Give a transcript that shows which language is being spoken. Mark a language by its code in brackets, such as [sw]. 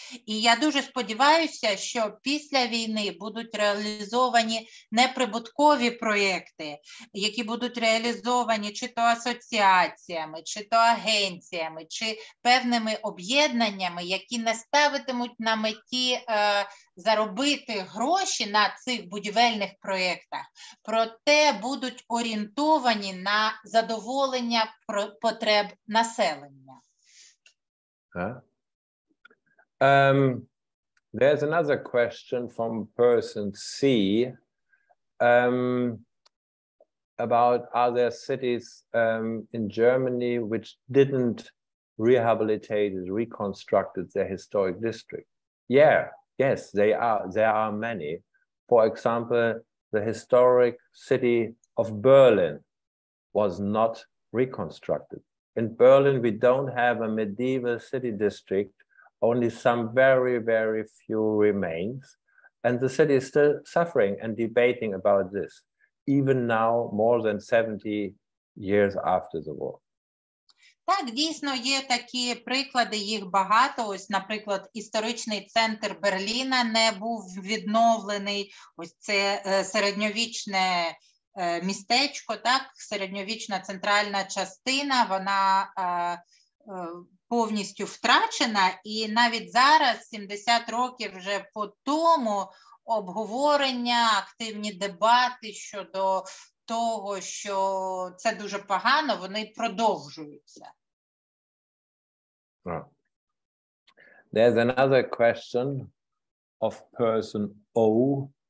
[uk] І я дуже сподіваюся, що після війни будуть реалізовані неприбуткові проєкти, які будуть реалізовані чи то асоціаціями, чи то агенціями, чи певними об'єднаннями, які не ставитимуть на меті заробити гроші на цих будівельних проєктах, проте будуть орієнтовані на задоволення потреб населення. [en] There's another question from person C about are there cities in Germany which didn't rehabilitate, reconstructed their historic district? Yeah, Yes, there are many. For example, the historic city of Berlin was not reconstructed. In Berlin, we don't have a medieval city district, only some very, very few remains. And the city is still suffering and debating about this, even now, more than 70 years after the war. [uk] Так, дійсно, є такі приклади, їх багато. Ось, наприклад, історичний центр Берліна не був відновлений. Ось це середньовічне містечко, так, середньовічна центральна частина, вона повністю втрачена. І навіть зараз, 70 років вже по тому, обговорення, активні дебати щодо того, що це дуже погано, вони продовжуються. [en] There's another question of person O.